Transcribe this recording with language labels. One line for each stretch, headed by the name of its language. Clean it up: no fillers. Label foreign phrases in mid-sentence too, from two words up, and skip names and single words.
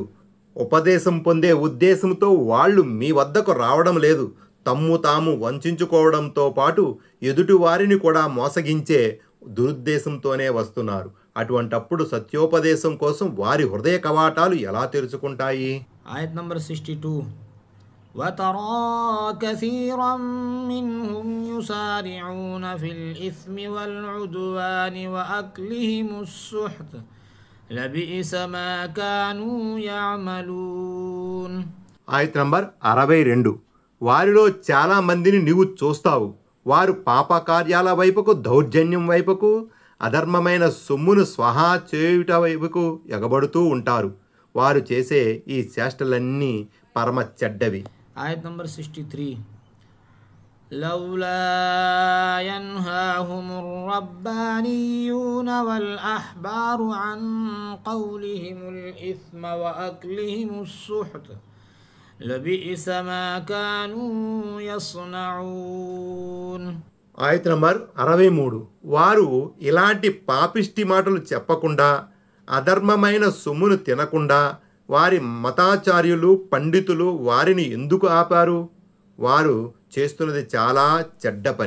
Telugu: ఉపదేశం పొందే ఉద్దేశంతో వాళ్ళు మీ వద్దకు రావడం లేదు. తమ్ము తాము వంచుకోవడంతో పాటు ఎదుటి వారిని కూడా మోసగించే దురుద్దేశంతోనే వస్తున్నారు. అటువంటప్పుడు సత్యోపదేశం కోసం వారి హృదయ కవాటాలు ఎలా తెరుచుకుంటాయి? ఆయత్ నంబర్ 62.
Arabic: وترى كثيرا منهم يسارعون في الإثم والعدوان وأكلهم السحت لبئس ما كانوا يعملون.
Telugu: ఆయత నంబర్ 62. వారిలో చాలా మందిని నీవు చూస్తావు, వారు పాపకార్యాల వైపుకు, దౌర్జన్యం వైపుకు, అధర్మమైన సొమ్మును స్వహా చేయుట వైపుకు ఎగబడుతూ ఉంటారు. వారు చేసే ఈ చేష్టలన్నీ పరమ చెడ్డవి.
Arabic: آية نمبر 63. لولا ينهاهم الربانيون والأحبار عن قولهم الإثم وأكلهم السحت لبئس ما كانوا يصنعون.
Telugu: ఆయత నంబర్ 63. వారు ఇలాంటి పాపిష్టి మాటలు చెప్పకుండా, అధర్మమైన సొమ్మును తినకుండా వారి మతాచార్యులు, పండితులు వారిని ఎందుకు ఆపారు? వారు చేస్తున్నది చాలా చెడ్డ పని.